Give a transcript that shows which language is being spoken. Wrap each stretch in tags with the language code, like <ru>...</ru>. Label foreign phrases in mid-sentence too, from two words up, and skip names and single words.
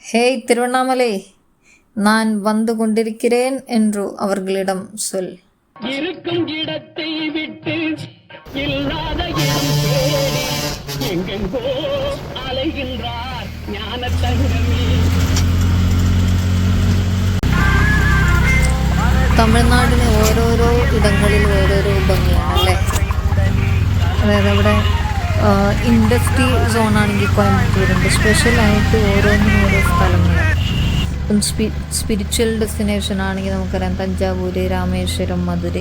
<ta>ஹேய் திருவண்ணாமலை, நான் வந்து கொண்டிருக்கிறேன் என்று அவர்களிடம் சொல். இருக்கும் இடத்தை விட்டு இல்லாத இடம் தேடி எங்கெங்கோ அலைகின்றார் ஞான தங்கமே.</ta> <ml>തമിഴ്നാടിന് ഓരോരോ ഇടങ്ങളിൽ ഓരോരോ ഭംഗിയാണ് അല്ലേ. അതായത് അവിടെ ഇൻഡസ്ട്രി സോണാണെങ്കിൽ കോയമ്പത്തൂരുണ്ട്. സ്പെഷ്യലായിട്ട് ഓരോന്നിനും ഓരോ സ്ഥലങ്ങൾ. ഇപ്പം</ml> <en>spiritual destination</en> <ml>ആണെങ്കിൽ നമുക്കറിയാം തഞ്ചാവൂര്, രാമേശ്വരം, മധുരൈ.</ml>